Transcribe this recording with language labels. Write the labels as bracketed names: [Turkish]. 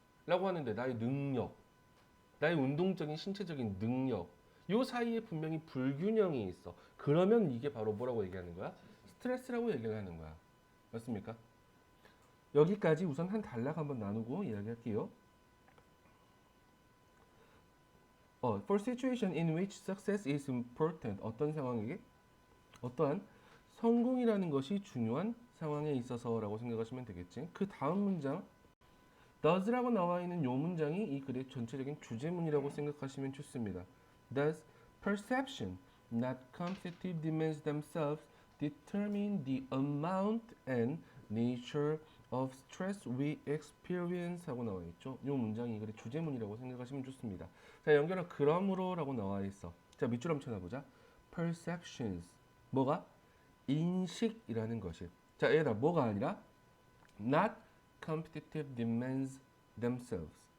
[Korean] 라고 하는데 나의 능력, 나의 운동적인 신체적인 능력 요 사이에 분명히 불균형이 있어. 그러면 이게 바로 뭐라고 얘기하는 거야? 스트레스라고 얘기를 하는 거야. 맞습니까? 여기까지 우선 한 단락 한번 나누고 이야기할게요. [English] For situation in which success is important. [Korean] 어떤 상황에게? 어떠한 성공이라는 것이 중요한 상황에 있어서라고 생각하시면 되겠지. 그 다음 문장 does라고 나와 있는 이 문장이 이 글의 전체적인 주제문이라고 생각하시면 좋습니다. [English] Does perception, not competitive demands themselves, determine the amount and nature of stress we experience [Korean] 하고 나와 있죠. 이 문장이 이 글의 주제문이라고 생각하시면 좋습니다. 자, 연결한 그러므로라고 나와 있어. 자, 밑줄 한번 쳐다보자. [English] Perceptions, [Korean] 뭐가? 인식이라는 것이. 자, 얘들아, 뭐가 아니라 [English] not competitive demands themselves.